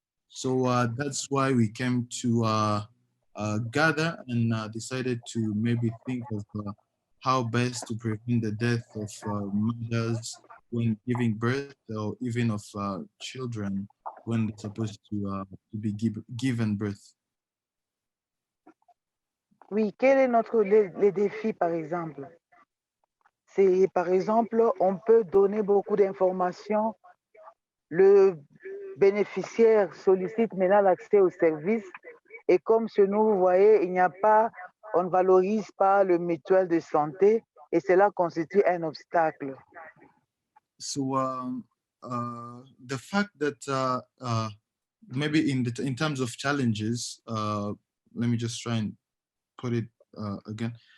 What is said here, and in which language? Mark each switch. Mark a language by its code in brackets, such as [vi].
[en] So that's why we came to gather and decided to maybe think of how best to prevent the death of mothers when giving birth, or even of children when they're supposed to be given birth. [fr] Oui, quel est les défis, par exemple? C'est, par exemple, on peut donner beaucoup d'informations. Le bénéficiaire sollicite maintenant l'accès au service. Et comme chez nous, vous voyez, on ne valorise pas le mutuel de santé et cela constitue un obstacle. [en] So the fact that maybe in terms of challenges, let me just try and put it again.